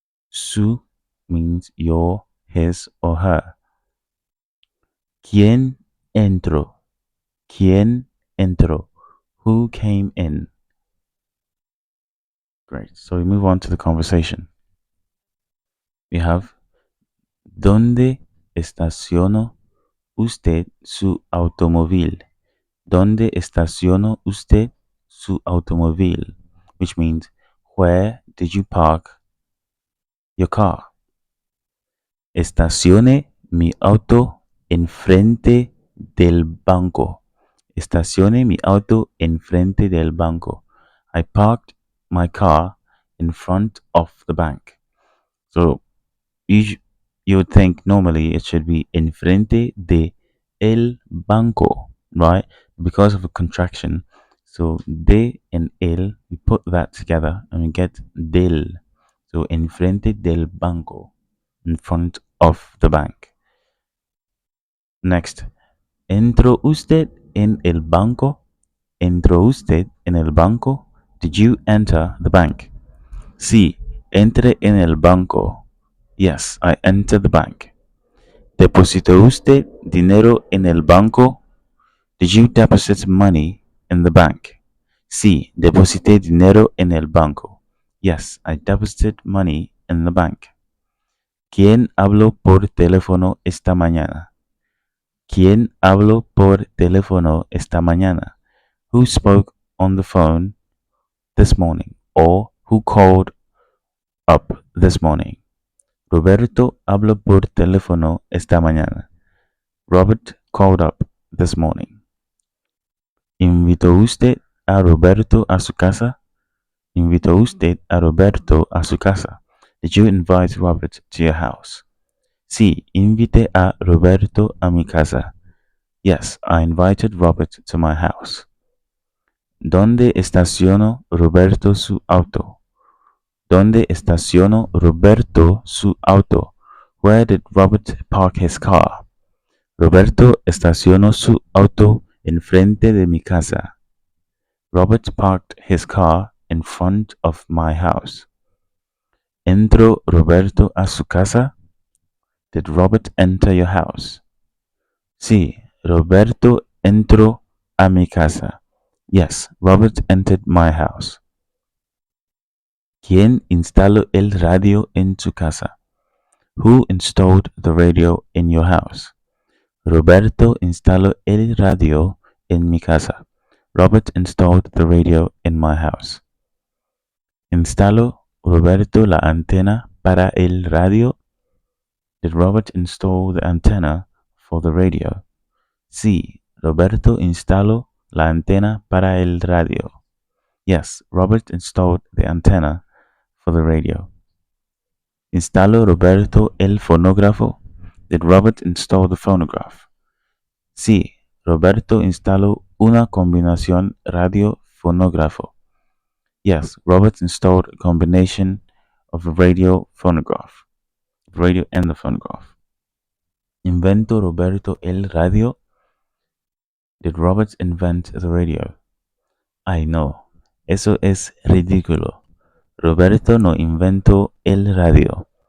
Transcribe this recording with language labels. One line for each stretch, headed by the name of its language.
English: Su means your, his, or her.
Spanish: ¿Quién entró? ¿Quién entró?
English: Who came in? Great. So we move on to the conversation. We have
Spanish: ¿Dónde estacionó usted su automóvil? ¿Dónde estacionó usted su automóvil?
English: Which means, where did you park your car?
Spanish: Estacione mi auto enfrente del banco. Estacione mi auto enfrente del banco.
English: I parked my car in front of the bank. So you would think normally it should be
Spanish: enfrente de el banco,
English: right? Because of a contraction. So de and el, we put that together and we get del. So
Spanish: enfrente del banco,
English: in front of the bank.
Spanish: Next, ¿entró usted en el banco? ¿Entró usted en el banco?
English: Did you enter the bank?
Spanish: Sí, entré en el banco.
English: Yes, I entered the bank.
Spanish: ¿Depositó usted dinero en el banco?
English: Did you deposit money in the bank?
Spanish: Sí, deposité dinero en el banco.
English: Yes, I deposited money in the bank.
Spanish: ¿Quién habló por teléfono esta mañana? ¿Quién habló por teléfono esta mañana?
English: Who spoke on the phone this morning? Or who called up this morning?
Spanish: Roberto habló por teléfono esta mañana.
English: Robert called up this morning.
Spanish: ¿Invitó usted a Roberto a su casa? ¿Invitó usted a Roberto a su casa?
English: Did you invite Robert to your house?
Spanish: Sí, invité a Roberto a mi casa.
English: Yes, I invited Robert to my house.
Spanish: ¿Dónde estacionó Roberto su auto? ¿Dónde estacionó Roberto su auto?
English: Where did Robert park his car?
Spanish: Roberto estacionó su auto enfrente de mi casa.
English: Robert parked his car in front of my house.
Spanish: ¿Entró Roberto a su casa?
English: Did Robert enter your house?
Spanish: Sí, Roberto entró a mi casa.
English: Yes, Robert entered my house.
Spanish: ¿Quién instaló el radio en su casa?
English: Who installed the radio in your house?
Spanish: Roberto instaló el radio en mi casa.
English: Robert installed the radio in my house.
Spanish: ¿Instaló Roberto la antena para el radio?
English: Did Robert install the antenna for the radio?
Spanish: Sí, Roberto instaló la antena para el radio.
English: Yes, Robert installed the antenna for the radio.
Spanish: ¿Instaló Roberto el fonógrafo?
English: Did Robert install the phonograph?
Spanish: Sí, Roberto instaló una combinación radio-fonógrafo.
English: Yes, Robert installed a combination of a radio phonograph. Radio and the phonograph.
Spanish: ¿Inventó Roberto el radio?
English: Did Robert invent the radio?
Spanish: Ay no, eso es ridículo. Roberto no inventó el radio.